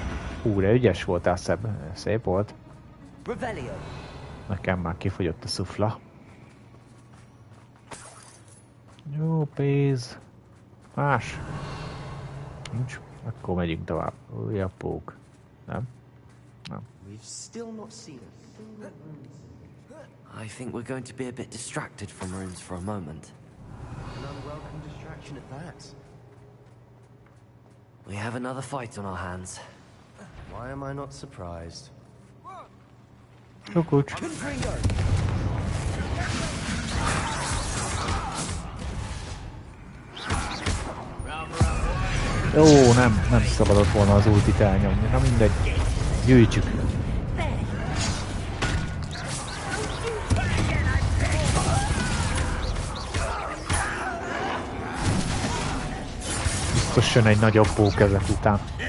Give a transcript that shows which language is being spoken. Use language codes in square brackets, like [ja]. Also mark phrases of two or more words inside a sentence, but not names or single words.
[hu] De ügyes voltál, szép volt. Revelio. Nekem már kifogyott a szufla. Jó, pénz. Más. Nincs. Akkor megyünk tovább. Újabb pók. Nem? Nem. [en] I think we're going to be a bit distracted from runes for a moment. An unwelcome distraction at that. We have another fight on our hands. Why am I not surprised? [hu] Kukucs. Ó, nem szabadott volna az ultit elnyomni. Na mindegy. Gyűjtsük. Biztos jön egy nagyobb pók ezek után.